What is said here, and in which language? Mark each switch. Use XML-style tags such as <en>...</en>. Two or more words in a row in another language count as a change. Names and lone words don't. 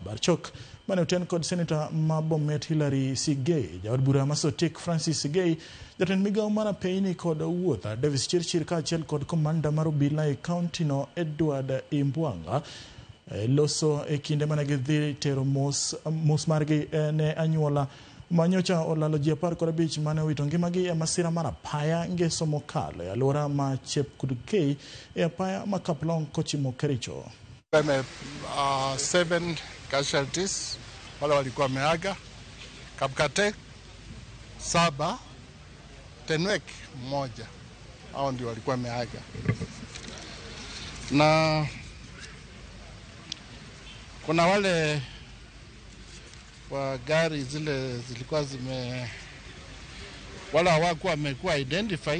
<luo>Barchok mane oten kod Senator ma Bomet Hilary Sigei, jaod bura ma Sotik Francis Sigei, jatend migawo mar apeyni kod wuoth Davis Chirchir kaachiel kod komanda mar obila e kaunti no Edward Imbwanga loso e kinde mane gidhi tero mos margi ne anyuola manyocha olalo ji 15 mane owito ngimagi e masira mar apaya ngeso mokalo e alwora ma Chepkudkei e apaya ma Kaplong kochimo Kericho.</luo> <sw>7 casualties wale walikuwa wameaga, Kapkatek 7, Tenwek 1, hao ndio walikuwa wameaga. Na kuna wale wa gari zile zilikuwa wala hawakuwa wamekuwa identified.</sw>